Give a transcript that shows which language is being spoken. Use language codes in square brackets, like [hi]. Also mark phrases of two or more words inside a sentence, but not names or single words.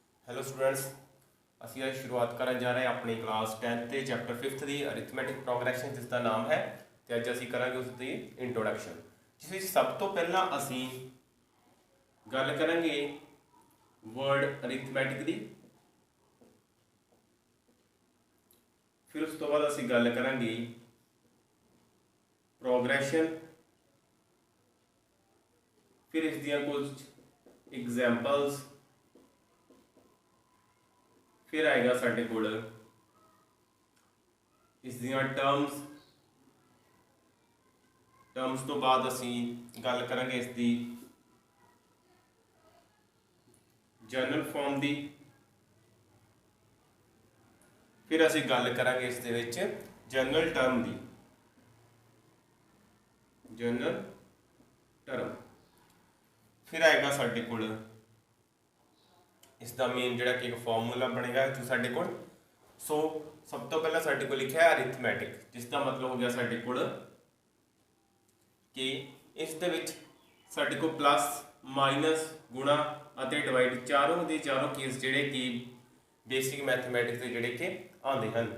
[en] Hello students, [pa] ਅਸੀਂ ਅੱਜ ਸ਼ੁਰੂਆਤ ਕਰਨ ਜਾ ਰਹੇ ਹਾਂ ਆਪਣੀ ਕਲਾਸ 10th ਦੇ ਚੈਪਟਰ 5th ਦੀ [en] arithmetic progression [pa] ਜਿਸ ਦਾ ਨਾਮ ਹੈ ਤੇ ਅੱਜ ਅਸੀਂ ਕਰਾਂਗੇ ਉਸ ਦੀ ਇੰਟਰੋਡਕਸ਼ਨ, ਜਿਸ ਵਿੱਚ ਸਭ ਤੋਂ ਪਹਿਲਾਂ ਅਸੀਂ ਗੱਲ ਕਰਾਂਗੇ [en] word arithmetic [pa] ਦੀ। ਫਿਰ ਉਸ ਤੋਂ ਬਾਅਦ ਅਸੀਂ ਗੱਲ ਕਰਾਂਗੇ ਪ੍ਰੋਗਰੈਸ਼ਨ, ਫਿਰ ਇਸ ਦੀਆਂ ਕੁਝ ਐਗਜ਼ਾਮਪਲਜ਼, ਫਿਰ ਆਏਗਾ ਸਾਡੇ ਕੋਲ ਇਸ ਦੀਆਂ ਟਰਮਜ਼ ਤੋਂ ਬਾਅਦ ਅਸੀਂ ਗੱਲ ਕਰਾਂਗੇ ਇਸਕੀ [en] general form [pa] ਦੀ, ਫਿਰ ਅਸੀਂ ਗੱਲ ਕਰਾਂਗੇ ਇਸ ਦੇ ਵਿੱਚ [en] general term [pa] ਦੀ, [en] general term. [pa] ਫਿਰ ਆਏਗਾ ਸਾਡੇ ਕੋਲ ਇਸਕਾ ਮੇਨ ਜਿਹੜਾ ਕਿ ਇੱਕ ਫ਼ਾਰਮੂਲਾ ਬਣੇਗਾ ਜੋ ਸਾਡੇ ਕੋਲ। ਸੋ ਸਭ ਤੋਂ ਪਹਿਲਾ ਸਾਡੇ ਕੋਲ ਲਿਖਾ ਹੈ ਅਰਿਥਮੈਟਿਕ, ਜਿਸਕਾ ਮਤਲਬ ਹੋ ਗਿਆ ਸਾਡੇ ਕੋਲ ਕਿ ਇਸ ਦੇ ਵਿੱਚ ਸਾਡੇ ਕੋਲ [en] plus minus [pa] ਗੁਣਾ ਅਤੇ ਡਿਵਾਈਡ ਚਾਰੋਂ ਕੇ ਚਾਰੋਂ ਕੇਸ ਜਿਹੜੇ ਕਿ [en] basic mathematics [pa] ਕੇ ਜਿਹੜੇ ਕਿ ਆਉਂਦੇ ਹਨ।